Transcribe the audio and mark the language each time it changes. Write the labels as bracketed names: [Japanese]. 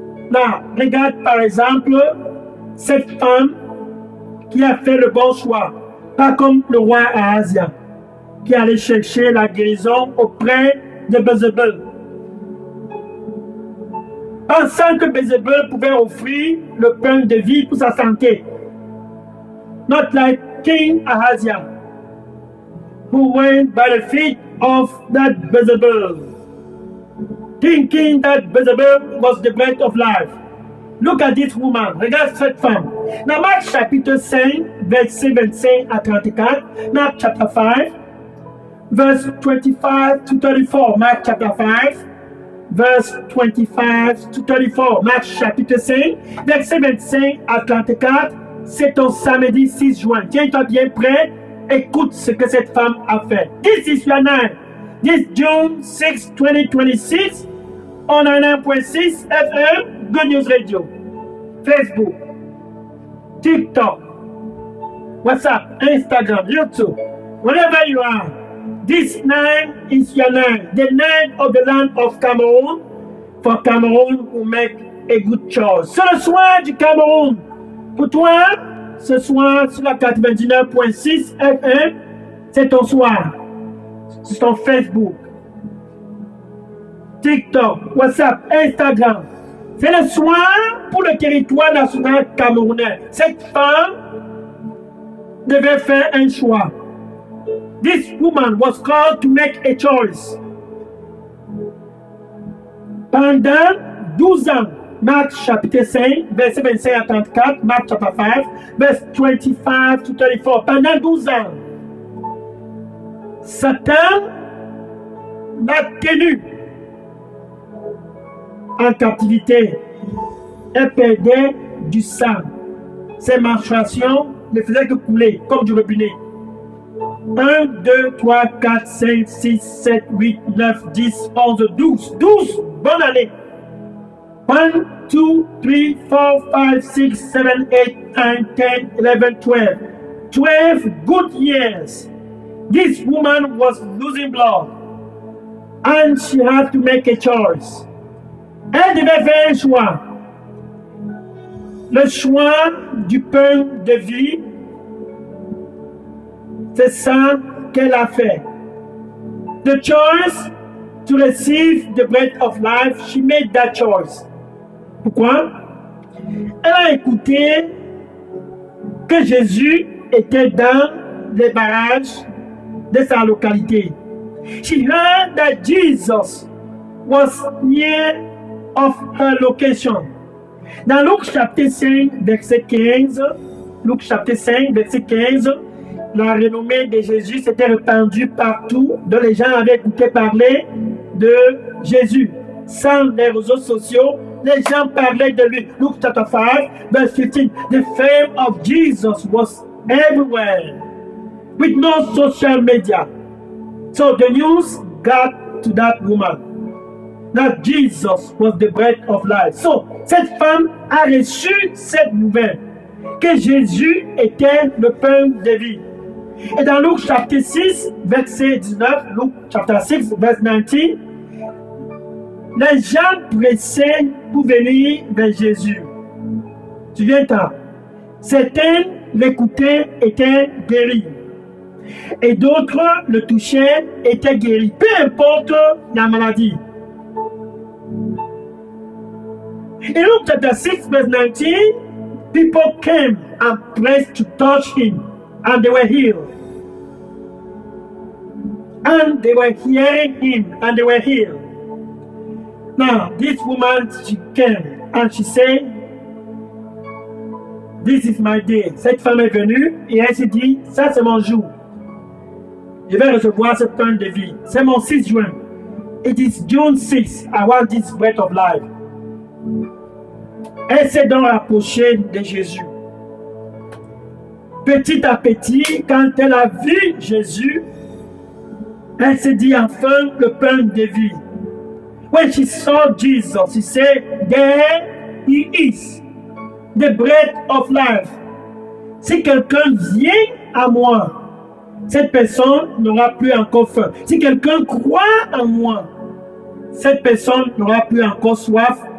[French] Là, regarde par exemple cette femme qui a fait le bon choix. Pas comme le roi Ahazia, qui allait chercher la guérison auprès de Bézébel. Pensant que Bézébel pouvait offrir le pain de vie pour sa santé. [English] Not like King Ahazia, who went by the feet of that Bézébel, thinking that Bézébel was the bread of life. Look at this woman. [French] Regarde cette femme. Dans Marc chapitre 5, verset 25 à 34, [English] Marc chapter 5, verse 25 to 34. Marc chapter 5, verse 25 to 34. [French] Marc chapitre 5, verset 25 à 34. C'est ton samedi 6 juin. Tiens-toi bien prêt. Écoute ce que cette femme a fait. [English] This is your night. This June 6, 2026, on 99.6 FM, Good News Radio, Facebook, TikTok, WhatsApp, Instagram, YouTube, wherever you are. This night is your night, the night of the land of Cameroon, for Cameroon will make a good choice. [French] C'est le soir du Cameroun. Pour toi, ce soir sur la 99.6 FM, c'est ton soir. C'est ton Facebook, TikTok, WhatsApp, Instagram. C'est le soir pour le territoire national camerounais. Cette femme devait faire un choix. [English] This woman was called to make a choice. [French] Pendant 12 ans, Marc chapitre 5, verset 25 à 34, Marc chapitre 5, verset 25 to 34. Pendant 12 ans, Satan l'a tenu en captivité. Elle perdait du sang. Ses menstruations ne faisaient que couler comme du robinet. 1, 2, 3, 4, 5, 6, 7, 8, 9, 10, 11, 12. 12 bonnes années. 1, 2, 3, 4, 5, 6, 7, 8, 9, 10, 11, 12. [English] 12 good years. This woman was losing blood. And she had to make a choice. [French] Elle devait faire un choix. Le choix du pain de vie, c'est ça qu'elle a fait. [English] The choice to receive the bread of life, she made that choice. [French] Pourquoi? Elle a écouté que Jésus était dans les barrages de sa localité. [English] She heard that Jesus was near of her location. [French] Dans Luc chapitre 5, verset 15, Luc chapitre 5, verset 15, la renommée de Jésus s'était répandue partout, dont les gens avaient écouté parler de Jésus. Sans les réseaux sociaux, les gens parlaient de lui. [English] Luke chapter 5, verse 15, the fame of Jesus was everywhere, with no social media. So the news got to that woman that Jesus was the bread of life. [French] So, cette femme a reçu cette nouvelle que Jésus était le pain de vie. Et dans Luc chapitre 6, verset 19, Luc chapitre 6, verset 19, les gens pressaient pour venir vers Jésus. Tu viens là. Certains l'écoutaient, étaient guéris. Et d'autres le touchaient, étaient guéris. Peu importe la maladie. [English] In Luke chapter 6, verse 19, people came and pressed to touch him, and they were healed. And they were hearing him, and they were healed. Now, this woman, she came, and she said, "This is my day." [French] Cette femme est venue, et elle s'est dit, ça c'est mon jour. Je vais recevoir ce pain de vie. C'est mon 6 juin. [English] It is June 6. I want this bread of life. [French] Elle s'est donc rapprochée de Jésus. Petit à petit, quand elle a vu Jésus, elle s'est dit enfin le pain de vie. [English] When she saw Jesus, she said, "There he is, the bread of life." [French] Si quelqu'un vient à moi, cette personne n'aura plus encore faim. Si quelqu'un croit en moi, cette personne n'aura plus encore soif.